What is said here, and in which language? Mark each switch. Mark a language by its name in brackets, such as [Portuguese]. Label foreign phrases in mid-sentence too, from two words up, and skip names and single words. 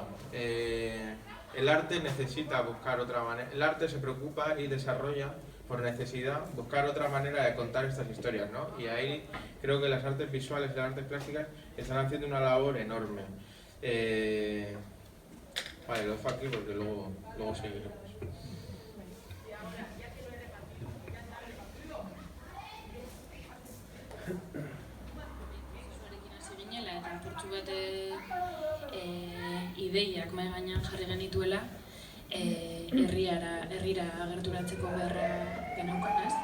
[Spanish] El arte necesita buscar otra manera, el arte se preocupa y desarrolla por necesidad buscar otra manera de contar estas historias, ¿no? Y ahí creo que las artes visuales y las artes plásticas están haciendo una labor enorme. Vale, lo dejo aquí porque luego seguiremos. [Basque] Eta portzu bat ideiak mahai gainean jarri genituela herrira gerturatzeko beharra geneukan, ez?